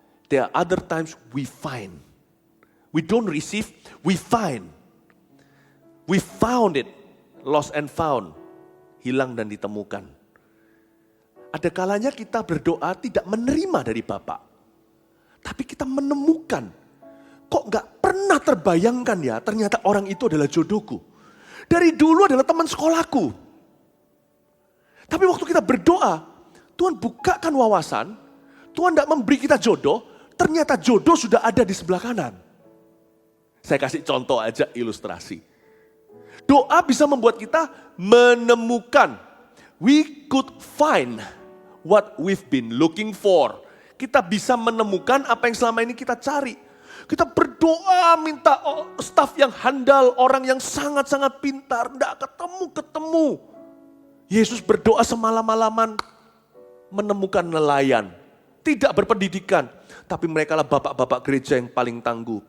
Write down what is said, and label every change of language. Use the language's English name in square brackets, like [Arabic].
[English] There are other times we find. We don't receive, we find. We found it, lost and found. [Indonesian] Hilang dan ditemukan. Ada kalanya kita berdoa tidak menerima dari Bapa. Tapi kita menemukan, kok gak pernah terbayangkan ya, ternyata orang itu adalah jodohku. Dari dulu adalah teman sekolahku. Tapi waktu kita berdoa, Tuhan bukakan wawasan, Tuhan gak memberi kita jodoh, ternyata jodoh sudah ada di sebelah kanan. Saya kasih contoh aja ilustrasi. Doa bisa membuat kita menemukan. [English] We could find what we've been looking for. [Indonesian] Kita bisa menemukan apa yang selama ini kita cari. Kita berdoa minta staf yang handal, orang yang sangat-sangat pintar. Tidak ketemu. Yesus berdoa semalam-malaman menemukan nelayan. Tidak berpendidikan. Tapi mereka lah bapak-bapak gereja yang paling tangguh.